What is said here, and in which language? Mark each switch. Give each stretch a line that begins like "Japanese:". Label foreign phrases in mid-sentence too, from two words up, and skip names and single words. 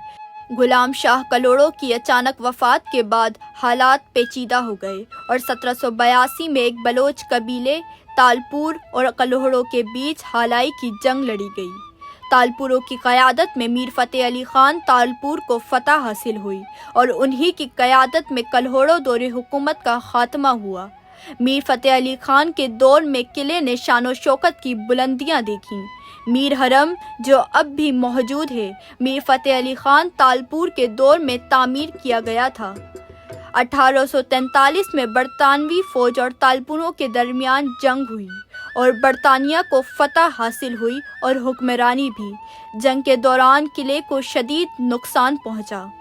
Urdu: غلام شاہ کلوڑوں کی اچانک وفات کے بعد حالات پیچیدہ ہو گئے اور 1782 میں ایک بلوچ قبیلے تالپور اور کلوڑوں کے بیچ ہالائی کی جنگ لڑی گئی. تالپوروں کی قیادت میں میر فتح علی خان تالپور کو فتح حاصل ہوئی اور انہی کی قیادت میں کلہوڑوں دورِ حکومت کا خاتمہ ہوا. میر فتح علی خان کے دور میں قلعے نے شان و شوکت کی بلندیاں دیکھیں. میر حرم جو اب بھی موجود ہے, میر فتح علی خان تالپور کے دور میں تعمیر کیا گیا تھا. 1843 میں برطانوی فوج اور تالپوروں کے درمیان جنگ ہوئی اور برطانیہ کو فتح حاصل ہوئی اور حکمرانی بھی. جنگ کے دوران قلعے کو شدید نقصان پہنچا.